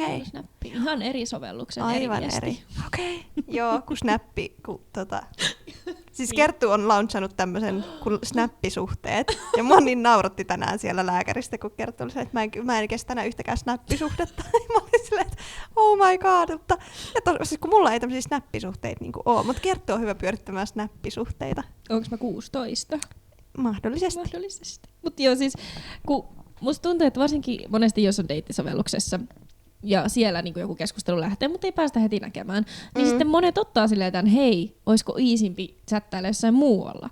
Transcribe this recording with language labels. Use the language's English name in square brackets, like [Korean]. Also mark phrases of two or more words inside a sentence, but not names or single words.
[Finnish] Ei ollut snappi. Ihan eri sovelluksen, Aivan eri viesti. Okei. Joo, kun snappi. Siis Kerttu on launchannut tämmöisen kuin snappisuhteet. Ja mua niin nauratti tänään siellä lääkäristä, kun Kerttu oli se, että mä en kestä enää yhtäkään snappisuhdetta. Mä olin silleen, että [English] oh my god. [Finnish] Mutta, siis kun mulla ei tämmöisiä snappisuhteita niin ole, mutta Kerttu on hyvä pyörittämään snappisuhteita. Onko mä 16? Mahdollisesti. Mutta joo, siis kun musta tuntuu, että varsinkin monesti jos on deittisovelluksessa ja siellä niin joku keskustelu lähtee, mutta ei päästä heti näkemään, niin sitten monet ottaa silleen tämän, hei, olisiko iisimpi chattailla jossain muualla.